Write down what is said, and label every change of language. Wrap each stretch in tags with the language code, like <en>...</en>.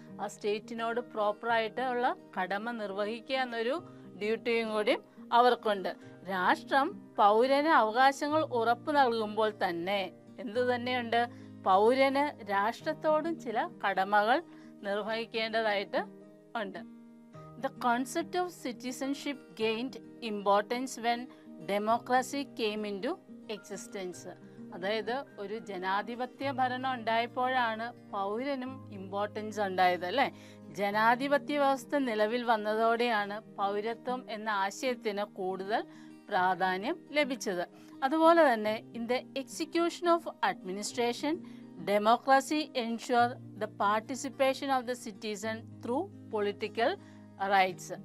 <ml>ആ സ്റ്റേറ്റിനോട് പ്രോപ്പറായിട്ടുള്ള കടമ നിർവഹിക്കുക എന്നൊരു ഡ്യൂട്ടിയും കൂടി അവർക്കുണ്ട്. രാഷ്ട്രം പൗരന് അവകാശങ്ങൾ ഉറപ്പു നൽകുമ്പോൾ തന്നെ എന്തു തന്നെയുണ്ട്? പൗരന് രാഷ്ട്രത്തോടും ചില കടമകൾ നിർവഹിക്കേണ്ടതായിട്ട് ഉണ്ട്.</ml> <en>The concept of citizenship gained importance when democracy came into existence.</en> <ml>അതായത് ഒരു ജനാധിപത്യ ഭരണം ഉണ്ടായപ്പോഴാണ് പൗരനും ഇമ്പോർട്ടൻസ് ഉണ്ടായത്, അല്ലേ? ജനാധിപത്യ വ്യവസ്ഥ നിലവിൽ വന്നതോടെയാണ് പൗരത്വം എന്ന ആശയത്തിന് കൂടുതൽ പ്രാധാന്യം ലഭിച്ചത്. അതുപോലെ തന്നെ</ml> <en>In the execution of administration democracy ensure the participation of the citizen through political rights.</en>